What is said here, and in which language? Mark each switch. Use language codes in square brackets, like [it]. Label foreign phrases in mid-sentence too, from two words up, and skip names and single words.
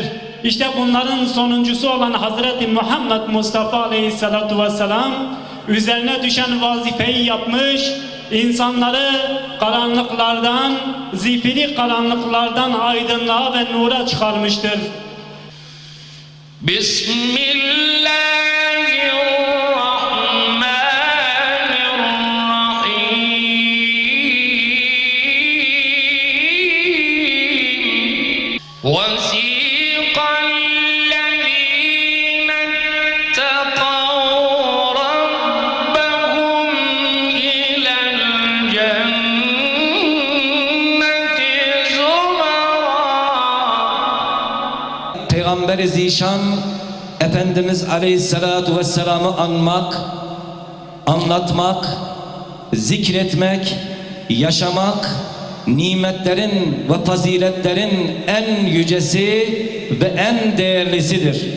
[tr] İşte bunların sonuncusu olan Hazreti Muhammed Mustafa [ar] عليه الصلاة والسلام [tr] üzerine düşen vazifeyi yapmış, insanları karanlıklardan, zifiri karanlıklardan aydınlığa ve nura çıkarmıştır. Bismillahirrahmanirrahim. [ar] وَسِيقَ الَّذِينَ اتَّقَوْا رَبَّهُمْ إِلَى الْجَنَّةِ زُمَرًا. [tr] Peygamber-i Zişan Efendimiz [ar] عليه الصلاة والسلام'ı [tr] anmak, anlatmak, zikretmek, yaşamak, nimetlerin ve faziletlerin en yücesi ve en değerlisidir.